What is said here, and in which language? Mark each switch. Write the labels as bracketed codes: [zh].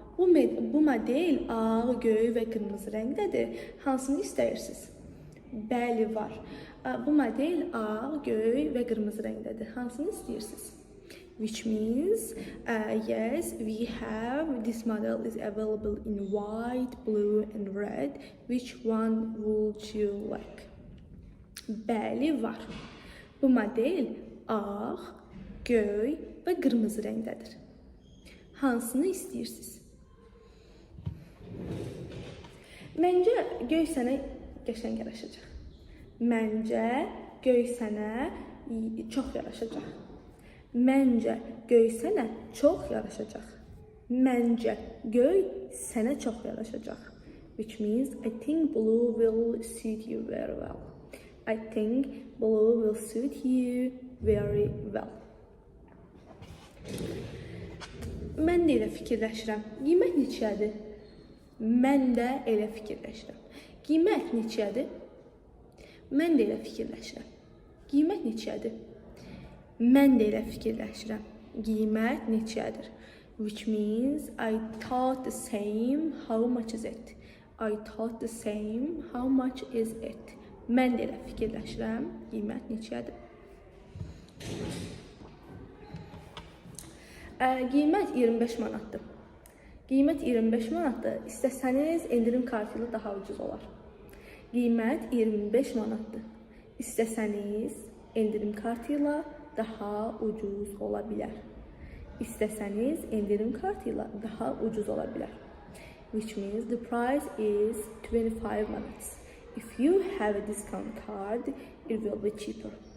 [az] Bu model ağ, göy və qırmızı rəngdədir. Hansını istəyirsiniz? Bəli var. Bu model ağ, göy və qırmızı rəngdədir. Hansını istəyirsiniz? [en] Which means, yes, we have, this model is available in white, blue and red. Which one would you like? [az] Bəli var. Bu model ağ, göy və qırmızı rəngdədir. Hansını istəyirsiniz? Məncə göy sənə qəşəng yaraşacaq. Məncə göy sənə çox yaraşacaq. Məncə göy sənə çox yaraşacaq. Məncə göy sənə çox yaraşacaq. [en] Which means I think blue will suit you very well. I think blue will suit you very well. [az] Mən də elə fikirləşirəm. Qiymət neçədir? Mən də elə fikirləşirəm. Qiymət neçədir? Mən də elə fikirləşirəm. Qiymət neçədir? Mən də elə fikirləşirəm. Qiymət neçədir? [en] Which means I thought the same. How much is it? I thought the same. How much is it? [az] Mən də elə fikirləşirəm. Qiymət neçədir? Qiymət 25 manatdır. Qiymət 25 manatdır. İstəsəniz endirim kartı ilə daha ucuz olar. Qiymət 25 manatdır. İstəsəniz endirim kartı ilə daha ucuz ola bilər. İstəsəniz endirim kartı ilə daha ucuz ola bilər. [en] Which means the price is 25 manats. If you have a discount card, it will be cheaper.